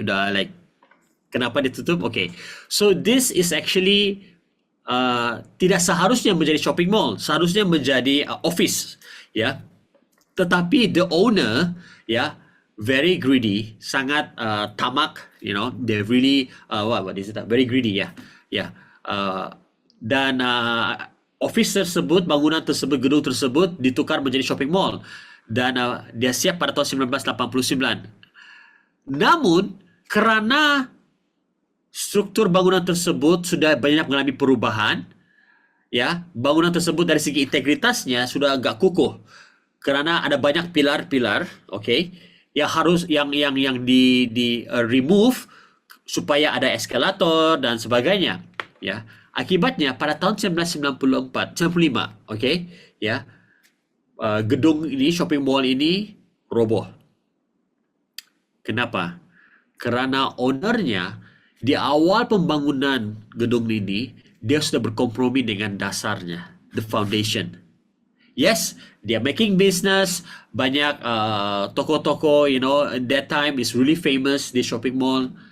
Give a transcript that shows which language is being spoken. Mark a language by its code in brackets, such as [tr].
[ms] Udah like, kenapa ditutup? Okay, [en] so this is actually [ms] tidak seharusnya menjadi shopping mall, seharusnya menjadi office, [en] Tetapi the owner, ya, very greedy, [ms] sangat tamak, [en] they really what is it? Very greedy, ya, ya. [ms] Dan office tersebut, bangunan tersebut, gedung tersebut ditukar menjadi shopping mall dan dia siap pada tahun 1989. Namun kerana struktur bangunan tersebut sudah banyak mengalami perubahan, ya, bangunan tersebut dari segi integritasnya sudah agak kukuh kerana ada banyak pilar-pilar, okay, yang di remove supaya ada eskalator dan sebagainya, ya. Akibatnya pada tahun 1995, okay, ya, gedung ini, shopping mall ini roboh. Kenapa? Kerana ownernya di awal pembangunan gedung ini dia sudah berkompromi dengan dasarnya, the foundation. [en] Yes, they are making business. [ms] Banyak toko-toko, [en] that time is really famous di shopping mall.